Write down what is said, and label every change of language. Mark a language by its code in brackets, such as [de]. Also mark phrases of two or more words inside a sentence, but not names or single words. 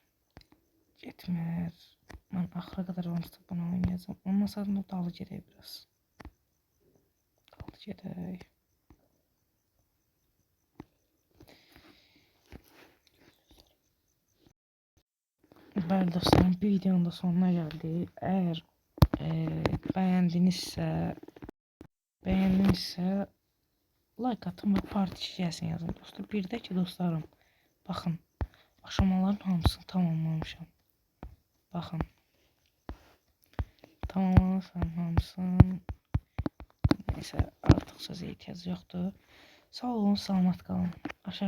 [az] Getmir. Mən axıra qədər onu bunu oynayacağım. Ondan sonra dalı gedək biraz. Dalı gedək. Bəli dostlarım, bir videonun da sonuna geldik. Eğer beğendinizsə like atın ve parti gəlsin yazın dostlar. Bir də ki dostlarım, baxın, aşamaların hamısını tamamlamışam. Baxın. Tamamlamışam hamısını. Neyse, artıq sözə ehtiyac yoxdur. Sağ olun, salamat qalın.